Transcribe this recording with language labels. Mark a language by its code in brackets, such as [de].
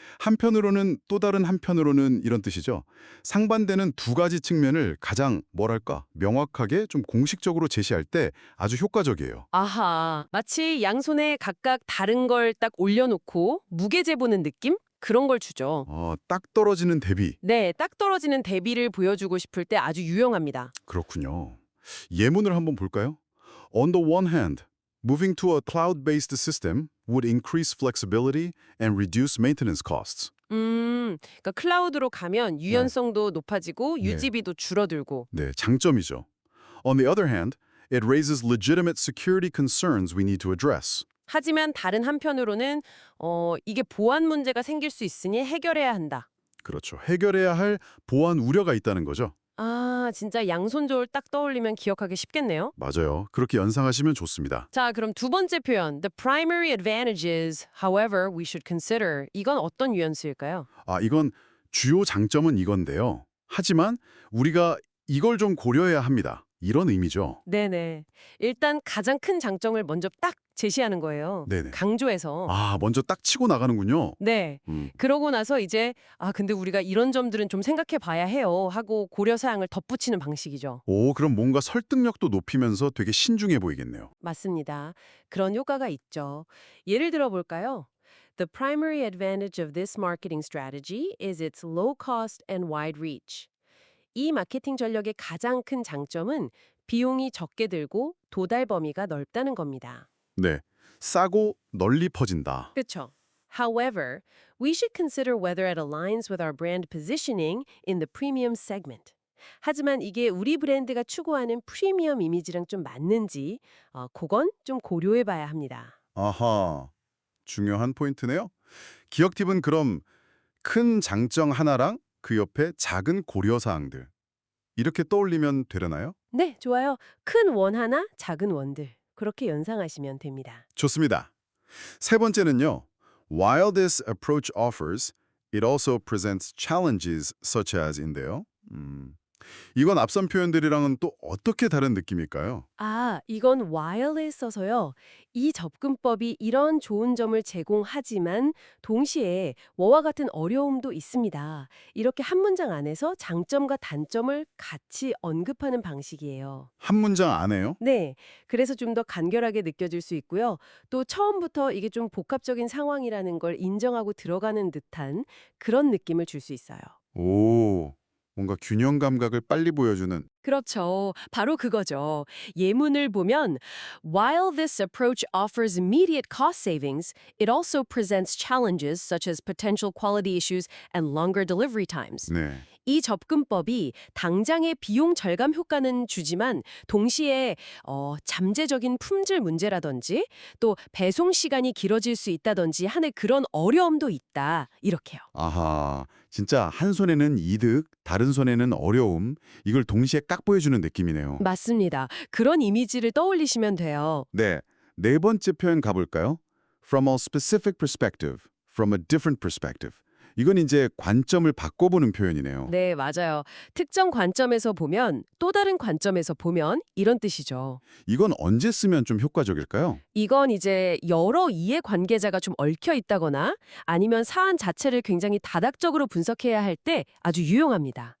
[ko] 한편으로는 또 다른 한편으로는 이런 뜻이죠. 상반되는 두 가지 측면을 가장 뭐랄까 명확하게 좀 공식적으로 제시할 때 아주 효과적이에요. 아하, 마치 양손에 각각 다른 걸 딱 올려놓고 무게 재보는 느낌? 그런 걸 주죠. 딱 떨어지는 대비. 네, 딱 떨어지는 대비를 보여주고 싶을 때 아주 유용합니다. 그렇군요. 예문을 한번 볼까요? [en] On the one hand, moving to a cloud-based system would increase flexibility and reduce maintenance costs. [ko] 그러니까 클라우드로 가면 네. 유연성도 높아지고 네. 유지비도 줄어들고. 네, 장점이죠. [en] On the other hand, it raises legitimate security concerns we need to address. [ko] 하지만 다른 한편으로는 이게 보안 문제가 생길 수 있으니 해결해야 한다. 그렇죠. 해결해야 할 보안 우려가 있다는 거죠. 진짜 양손저울 딱 떠올리면 기억하기 쉽겠네요. 맞아요. 그렇게 연상하시면 좋습니다. 자, 그럼 두 번째 표현, [en] the primary advantages, however, we should consider. [ko] 이건 어떤 뉘앙스일까요? 이건 주요 장점은 이건데요. 하지만 우리가 이걸 좀 고려해야 합니다. 이런 의미죠. 네네. 일단 가장 큰 장점을 먼저 딱 제시하는 거예요. 네네. 강조해서. 먼저 딱 치고 나가는군요. 네. 음, 그러고 나서 이제 근데 우리가 이런 점들은 좀 생각해 봐야 해요 하고 고려사항을 덧붙이는 방식이죠. 그럼 뭔가 설득력도 높이면서 되게 신중해 보이겠네요. 맞습니다. 그런 효과가 있죠. 예를 들어 볼까요? [en] The primary advantage of this marketing strategy is its low cost and wide reach. [ko] 이 마케팅 전략의 가장 큰 장점은 비용이 적게 들고 도달 범위가 넓다는 겁니다. 네. 싸고 널리 퍼진다. 그렇죠. [en] However, we should consider whether it aligns with our brand positioning in the premium segment. [ko] 하지만 이게 우리 브랜드가 추구하는 프리미엄 이미지랑 좀 맞는지, 그건 좀 고려해 봐야 합니다. 아하, 중요한 포인트네요. 기억 팁은 그럼 큰 장점 하나랑 그 옆에 작은 고려사항들. 이렇게 떠올리면 되려나요? 네, 좋아요. 큰 원 하나, 작은 원들. 그렇게 연상하시면 됩니다. 좋습니다. 세 번째는요. [en] While this approach offers, it also presents challenges such as인데요. [ko] 이건 앞선 표현들이랑은 또 어떻게 다른 느낌일까요? 이건 while에 써서요. 이 접근법이 이런 좋은 점을 제공하지만 동시에 뭐와 같은 어려움도 있습니다. 이렇게 한 문장 안에서 장점과 단점을 같이 언급하는 방식이에요. 한 문장 안에요? 네. 그래서 좀 더 간결하게 느껴질 수 있고요. 또 처음부터 이게 좀 복합적인 상황이라는 걸 인정하고 들어가는 듯한 그런 느낌을 줄 수 있어요. 오, 뭔가 균형 감각을 빨리 보여주는. 그렇죠. 바로 그거죠. 예문을 보면 [en] While this approach offers immediate cost savings, it also presents challenges such as potential quality issues and longer delivery times. [ko] 네. 이 접근법이 당장의 비용 절감 효과는 주지만 동시에 잠재적인 품질 문제라든지 또 배송 시간이 길어질 수 있다든지 하는 그런 어려움도 있다. 이렇게요. 아하, 진짜 한 손에는 이득, 다른 손에는 어려움, 이걸 동시에 딱 보여주는 느낌이네요. 맞습니다. 그런 이미지를 떠올리시면 돼요. 네, 네 번째 표현 가볼까요? [en] From a specific perspective, from a different perspective. [ko] 이건 이제 관점을 바꿔보는 표현이네요. 네, 맞아요. 특정 관점에서 보면 또 다른 관점에서 보면 이런 뜻이죠. 이건 언제 쓰면 좀 효과적일까요? 이건 이제 여러 이해관계자가 좀 얽혀 있다거나 아니면 사안 자체를 굉장히 다각적으로 분석해야 할 때 아주 유용합니다.